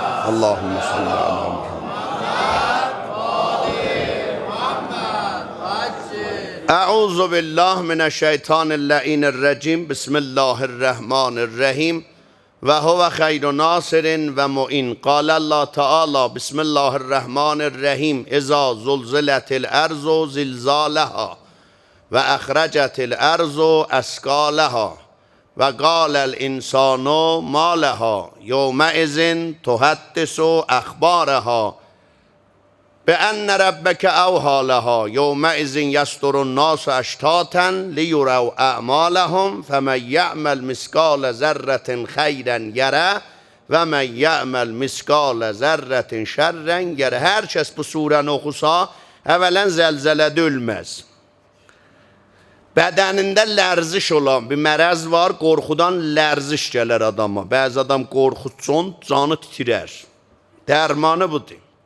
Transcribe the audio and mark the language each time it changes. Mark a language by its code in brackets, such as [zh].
[ar] Allahümme salli ala Muhammed. Əuzu billah minəşşeytanirracim. Bismillahirrahmanirrahim. Və huvə xeyru nasirin və mu'in. Qalə Allah Teala Bismillahirrahmanirrahim. İza zulzilətil ərzu zilzaləhə və əxrəcətil ərzu əskələhə və qaləl insanu maləhə yevmə izin tuhəddisu əxbarəhə بأن ربك أوحى لها يومئذ يصدر الناس أشتاتا ليروا أعمالهم فمن يعمل مثقال ذرة خيرا يره ومن يعمل مثقال ذرة شرا يره. [az] Hər kəs bu surəni oxusa, əvvələn zəlzələdə ölməz. Bədənində lərziş olan bir mərəz var, qorxudan lərziş gələr adama. Bəzi adam qorxutsun, canı titrər. Dərmanı budur.